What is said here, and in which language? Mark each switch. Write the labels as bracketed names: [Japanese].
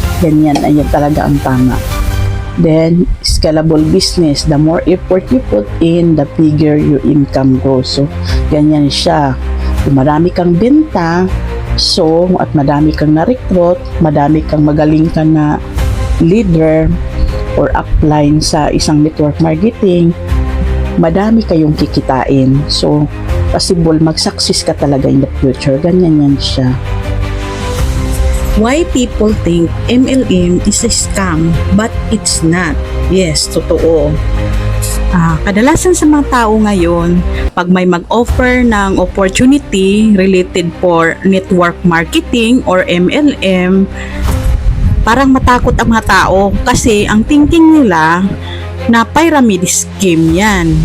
[Filipino] Ganyan, ayan talaga ang tama. [English] Then, scalable business. The more effort you put in, the bigger your income grows. [Filipino] So, ganyan siya. Kung marami kang benta, at madami kang na-recruit, madami kang magaling ka na leader or upline sa isang network marketing, madami kayong kikitain. So, possible mag-success ka talaga [English] in the future. [Filipino] Ganyan yan siya. [English] Why people think MLM is a scam but it's not? [Filipino] Yes, totoo. Kadalasan sa mga tao ngayon, pag may mag-offer ng opportunity related for network marketing or MLM, parang matakot ang mga tao kasi ang thinking nila na pyramid scheme yan.